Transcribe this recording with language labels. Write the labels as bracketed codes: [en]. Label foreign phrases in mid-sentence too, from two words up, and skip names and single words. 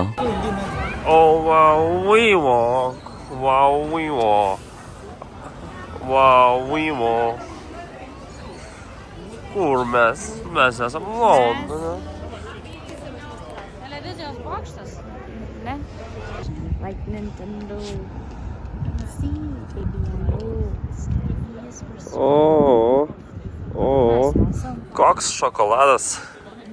[en] Oh, wow, we walk. Wow, we walk. Wow, we walk. [lt] Kur mes? Mes esam Londone. Televizijos bokštas? Ne. [en] Like Nintendo. [lt] O, koks šokoladas.